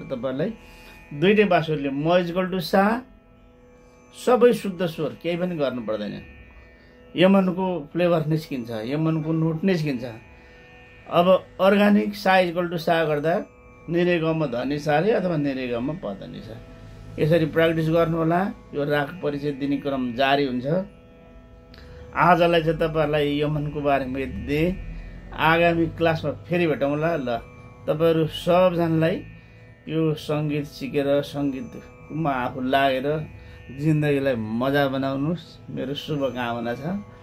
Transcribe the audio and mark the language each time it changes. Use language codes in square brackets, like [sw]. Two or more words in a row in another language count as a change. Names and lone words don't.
[ne] तपाईँलाई दुईटै बाँसुरीले म [en] equal to [ne] सा सबै शुद्ध स्वर केही पनि गर्नु पर्दैन, यमनको फ्लेभर निस्किन्छ, यमनको नोट निस्किन्छ। अब अर्गानिक सा [en] equal to [ne] सा गर्दा निरे गम धनी सा रे अथवा निरे गम प धनी सा, यसरी प्र्याक्टिस गर्नु होला। यो राग परिचय दिने क्रम जारी हुन्छ। आजलाई चाहिँ तपाईँहरूलाई यमनको बारेमा यति दिए, आगामी क्लासमा फेरि भेटौँला। ल तपाईहरु सबजनालाई यो संगीत सिकेर संगीतमा आफू लागेर जिन्दगीलाई मजा बनाउनुस्, मेरो शुभकामना छ।